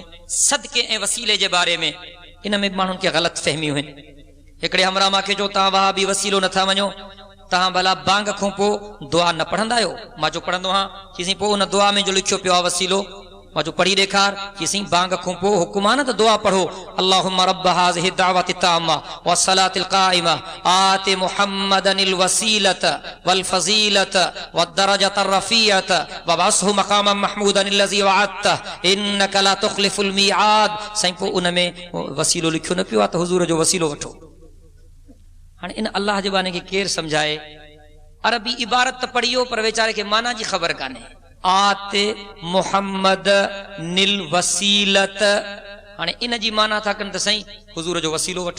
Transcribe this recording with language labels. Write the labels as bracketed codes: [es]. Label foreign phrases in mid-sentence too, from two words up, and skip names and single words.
[sd] सदके ऐं वसीले जे बारे में इन में माण्हुनि खे ग़लत फहमियूं आहिनि। हिकिड़े हमरा मां खे जो तव्हां वाह बि वसीलो नथा वञो, तव्हां भला बांग खां पोइ दुआ न पढ़ंदा आहियो? मां जो पढ़ंदो आहियां चईसीं पोइ उन दुआ में जो लिखियो पियो आहे वसीलो, मां जो पढ़ी ॾेखार चईसीं बांग खां पोइ हुकुम आहे न त दुआ पढ़ो, [ar] اللهم رب هذه الدعوة التامة والصلاة القائمة آت محمدا الوسيلة والفضيلة والدرجة الرفيعة وابعثه مقاما محمودا الذي وعدته إنك لا تخلف الميعاد. [sd] साईं पोइ उन में वसीलो लिखियो न पियो आहे त हुज़ूर जो वसीलो वठो। हाणे इन अल्लाह जे बाने खे केरु सम्झाए? अरबी इबारत त पढ़ियो पर वेचारे खे माना जी ख़बर कान्हे। [ar] آت محمدا الوسيلة, [sd] हाणे इन जी माना था कनि त साईं हुजूर जो वसीलो वठो।